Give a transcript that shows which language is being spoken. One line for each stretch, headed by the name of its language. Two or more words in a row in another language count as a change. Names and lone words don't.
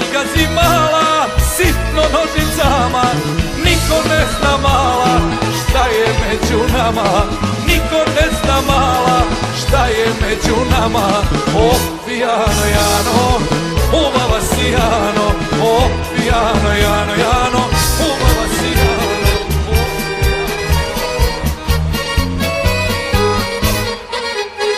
Serbian: gazi mala, sitno nožicama, niko ne zna mala šta je među nama, niko ne zna mala šta je među nama.
Macedonian: O pijano Jano, ubava si Jano, o pijano Jano, Jano, ubava si Jano.